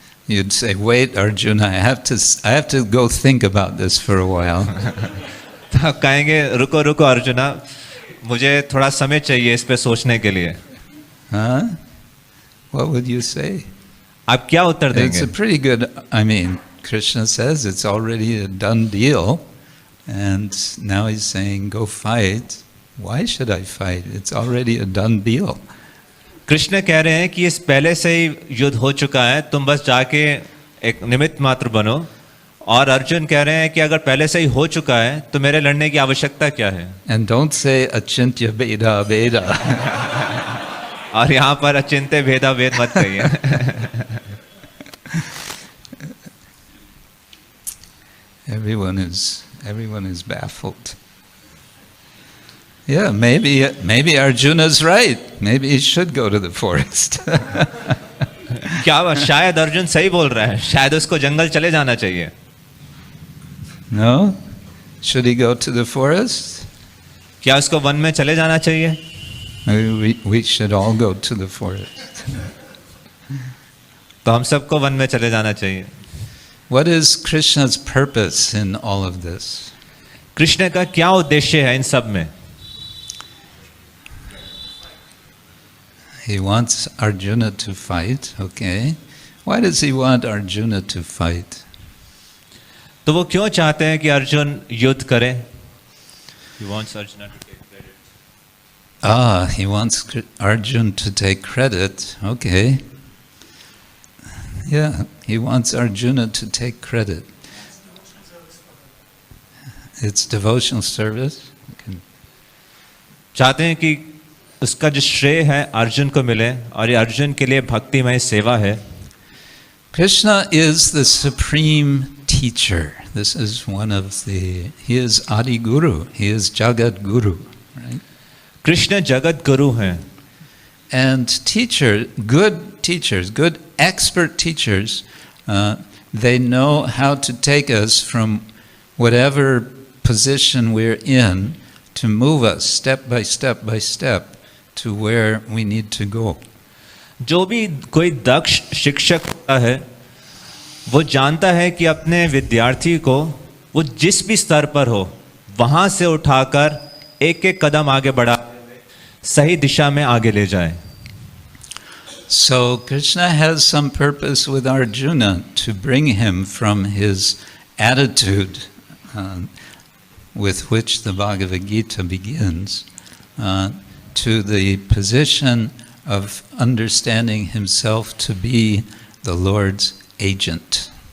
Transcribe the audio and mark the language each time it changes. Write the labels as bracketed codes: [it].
[en] You'd say, "Wait, Arjuna, I have to go think about this for a while." [hi] तो आप कहेंगे रुको रुको अर्जुना, मुझे थोड़ा समय चाहिए इस पे सोचने के लिए. [en] Huh? What would you say? [hi] आप क्या उत्तर [en] It's [hi] देंगे? [en] a pretty good, I mean, Krishna says it's already a done deal, and now he's saying, go fight. Why should I fight? It's already a done deal. [hi] Krishna कह रहे हैं कि इस पहले से ही युद्ध हो चुका है, तुम बस जाके एक निमित्त मात्र बनो. और अर्जुन कह रहे हैं कि अगर पहले से ही हो चुका है तो मेरे लड़ने की आवश्यकता क्या है? [en] And don't say achintya beda beda. [hi] और यहाँ पर अचिंत्य भेदा भेद मत कहिए. [en] Everyone is baffled. Yeah, maybe Arjuna's right. Maybe he should go to the forest. [hi] क्या शायद अर्जुन सही बोल रहा है, शायद उसको जंगल चले जाना चाहिए. [en] No? Should he go to the forest? [hi] क्या उसको वन में चले जाना चाहिए? [en] Maybe we should all go to the forest. [hi] तो हम सबको वन में चले जाना चाहिए. [en] What is Krishna's purpose in all of this? [hi] Krishna का क्या उद्देश्य है इन सब में? [en] He wants Arjuna to fight, okay. Why does he want Arjuna to fight? [hi] तो वो क्यों चाहते हैं कि अर्जुन युद्ध करे? [en] He wants Arjuna to take credit. He wants Arjun to take credit, okay. Yeah, he wants Arjuna to take credit. It's devotional service. Okay. [hi] चाहते हैं कि उसका जो श्रेय है अर्जुन को मिले और ये अर्जुन के लिए भक्तिमय सेवा है. [en] Krishna is the supreme teacher. This is he is Adi Guru, he is Jagat Guru, right? [hi] Krishna Jagat Guru हैं. [en] And good expert teachers, they know how to take us from whatever position we're in to move us step by step to where we need to go. [hi] जो भी कोई दक्ष शिक्षक होता है वो जानता है कि अपने विद्यार्थी को वो जिस भी स्तर पर हो वहां से उठाकर एक एक कदम आगे बढ़ा सही दिशा में आगे ले जाए. [en] So Krishna has some purpose with Arjuna to bring him from his attitude with which the Bhagavad Gita begins to the position of understanding himself to be the Lord's agent.